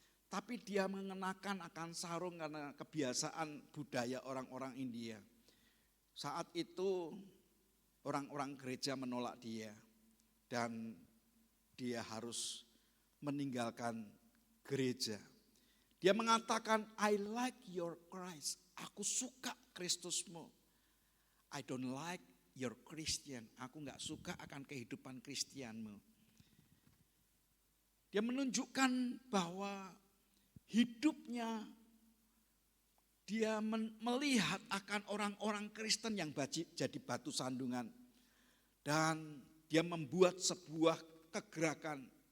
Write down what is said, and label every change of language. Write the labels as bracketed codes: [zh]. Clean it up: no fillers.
[id] Tapi dia mengenakan akan sarung karena kebiasaan budaya orang-orang India. Saat itu orang-orang gereja menolak dia. Dan dia harus meninggalkan gereja. Dia mengatakan, [en] I like your Christ. [id] Aku suka Kristusmu. [en] I don't like your Christian. [id] Aku gak suka akan kehidupan Kristianmu. Dia menunjukkan bahwa hidupnya dia melihat akan orang-orang Kristen yang jadi batu sandungan. Dan dia membuat sebuah kegerakan